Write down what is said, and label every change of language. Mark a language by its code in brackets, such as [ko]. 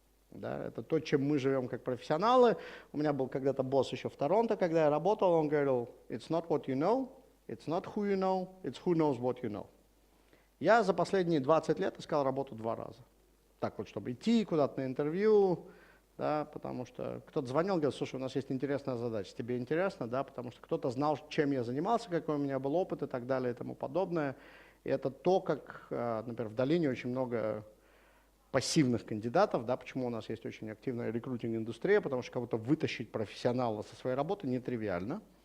[ru] Да, это то, чем мы живем как профессионалы. У меня был когда-то босс еще в Торонто, когда я работал, он говорил, [en] it's not what you know, it's not who you know, it's who knows what you know. [ru] Я за последние 20 лет искал работу 2 раза. Так вот, чтобы идти куда-то на интервью, да, потому что кто-то звонил, говорил, слушай, у нас есть интересная задача, тебе интересно, да, потому что кто-то знал, чем я занимался, какой у меня был опыт и так далее и тому подобное. И это то, как, например, в долине очень много пассивных кандидатов, да, почему у нас есть очень активная рекрутинг-индустрия, потому что кого-то вытащить профессионала со своей работы нетривиально.